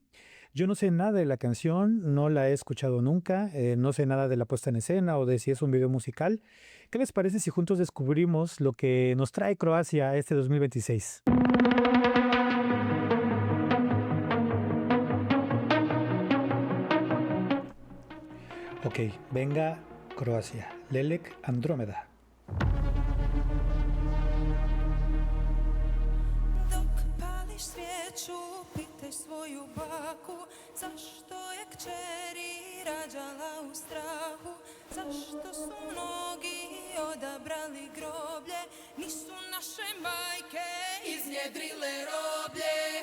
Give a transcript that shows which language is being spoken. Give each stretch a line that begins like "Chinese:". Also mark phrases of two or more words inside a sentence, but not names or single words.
Spanish: Yo no sé nada de la canción, no la he escuchado nunca, no sé nada de la puesta en escena o de si es un video musical. ¿Qué les parece si juntos descubrimos lo que nos trae Croacia este 2026? Ok, venga Croacia, Lelek Andrómeda.
Croatian: Dok pališ svijeću, pitaj svoju baku, zašto je kćeri rađala u strahu, zašto su mnogi odabrali groblje, nisu naše majke iznjedrile roblje.